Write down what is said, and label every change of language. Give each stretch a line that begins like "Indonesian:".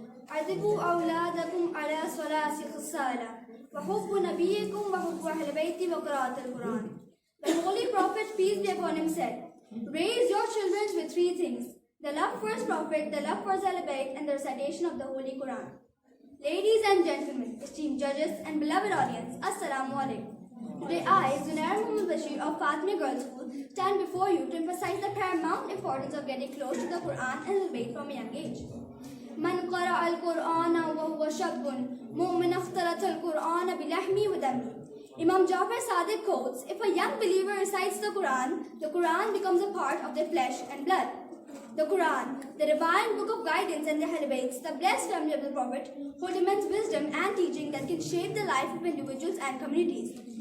Arabic: عذبوا أولادكم على ثلاث خصال وحب نبيكم وحب أهل بيتي وقراءة القرآن.
English: The Holy Prophet, peace be upon him, said, raise your children with three things: the love for his Prophet, the love for Ahl Bayt, and the recitation of the Holy Quran. Ladies and gentlemen, esteemed judges and beloved audience, Assalamu alaikum. Today I, Zunair Muhammad Bashir of Fatima Girls School, stand before you to emphasize the paramount importance of getting close to the Quran and Ahl Bayt from a young age.
Arabic: من قرأ القرآن وهو شاب مؤمن اختلط القرآن بلحمي ودمي.
English: Imam Jafar Sadiq quotes, if a young believer recites the Quran becomes a part of their flesh and blood. The Quran, the divine book of guidance, and the Ahl Bayt, the blessed family of the Prophet, hold immense wisdom and teaching that can shape the life of individuals and communities.